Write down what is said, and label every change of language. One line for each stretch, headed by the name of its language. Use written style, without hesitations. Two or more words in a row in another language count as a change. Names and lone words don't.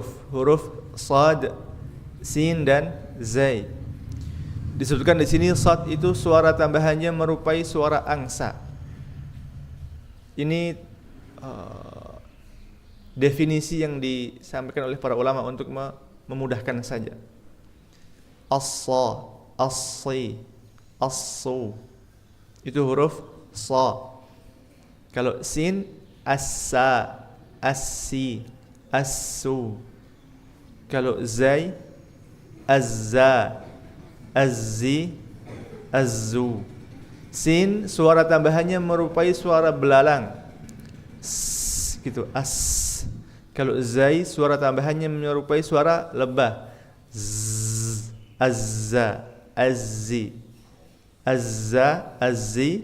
Indonesian: Huruf sad, sin dan zai. Disebutkan di sini sad itu suara tambahannya merupai suara angsa. Ini definisi yang disampaikan oleh para ulama untuk memudahkan saja. As-sa, as-si, as-su. Itu huruf sa. Kalau sin, as-sa, as-si, as-su. Kalau zai, az-za, az-zi, az-zu. Sin suara tambahannya merupai suara belalang. S, gitu, as. Kalau zai suara tambahannya menyerupai suara lebah. Z, azza, azzi, azza, azzi.